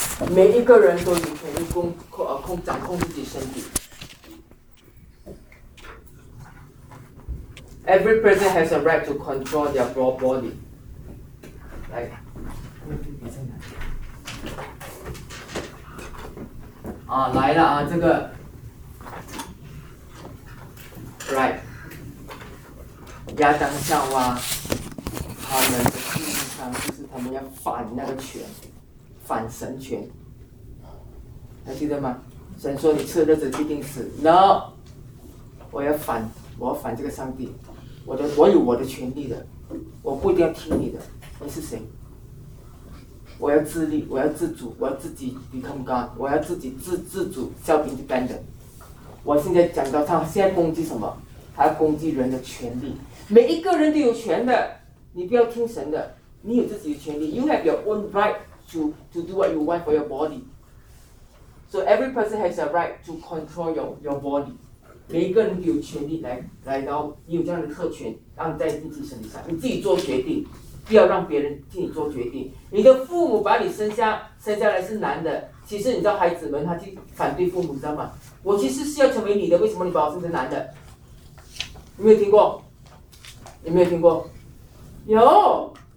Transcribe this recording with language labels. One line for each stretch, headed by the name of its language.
Chinese: 每一个人都有权利掌控自己身体。
English: Every person has a right to control their broad body.
Chinese: 来，啊，来了啊，这个。
English: right?
Chinese: 亚当夏娃他们的意义上就是他们要反那个权，反神权，还记得吗？神说你吃日子必定死 ，
English: No，
Chinese: 我要反这个上帝，我有我的权利的，我不一定要听你的，你是谁？我要自立，我要自主，我要自己
English: become God，
Chinese: 我要自己自主
English: self independent。
Chinese: 我现在讲到他现在攻击什么？他攻击人的权利，每一个人都有权的，你不要听神的，你有自己的权利 ，
English: You have your own right to do what you want for your body。 So every person has a right to control your body。
Chinese: 每一个人都有权利来到，你有这样的特权，让你在自己身体上，你自己做决定，不要让别人替你做决定。你的父母把你生下来是男的，其实你知道孩子们他去反对父母，你知道吗？我其实是要成为女的，为什么你把我生成男的？有没有听过？有没有听过？有。